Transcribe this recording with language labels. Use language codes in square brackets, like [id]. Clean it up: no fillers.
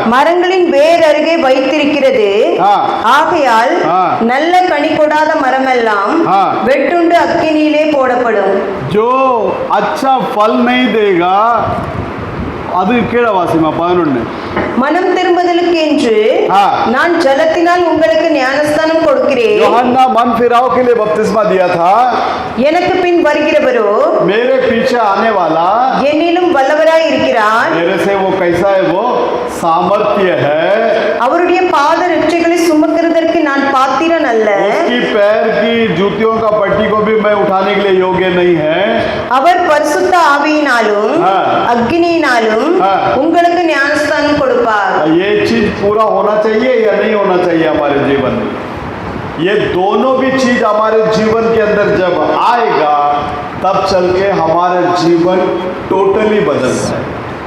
[ta] மரங்களின் வேர் அருகே வைத்திருக்கிறது. ஆ. ஆகையால் ஆ. நல்ல கனி கொடாத மரமெல்லாம் ஆ. வெட்டுண்டு அக்கினியிலே போடப்படும். [hi] जो अच्छा फल नहीं देगा [ta] அது கீழே வாசிமா 11. மனம் திரும்புதலுக்கு என்று ஆ. நான் ஜலத்தினால் உங்களுக்கு ஞானஸ்தானம் கொடுக்கிறேன். [hi] यूहन्ना मन फिराव के लिए बपतिस्मा दिया था. [ta] எனக்கு பின் வருகிறவரோ [hi] मेरे पीछे आने वाला [ta] என்னிலும் வல்லவராய் இருக்கிறார். [hi] मेरे से वो कैसा है, वो सामर्थ्य है. [ta] அவருடைய பாத ரட்சைகளை சுமக்கிறதற்கு நான் பாத்திரன் அல்ல. [hi] उसकी पैर की जूतियों का पट्टी को भी मैं उठाने के लिए योग्य नहीं है. [ta] அவர் பரிசுத்த ஆவியினாலும் ஆ. அக்னியினாலும் ஆ. உங்களுக்கு ஞானஸ்தானம் கொடுப்பார். [hi] ये चीज पूरा होना चाहिए या नहीं होना चाहिए हमारे जीवन में? ये दोनों भी चीज हमारे जीवन के अंदर जब आएगा तब चल के हमारा जीवन टोटली बदल जाएगा.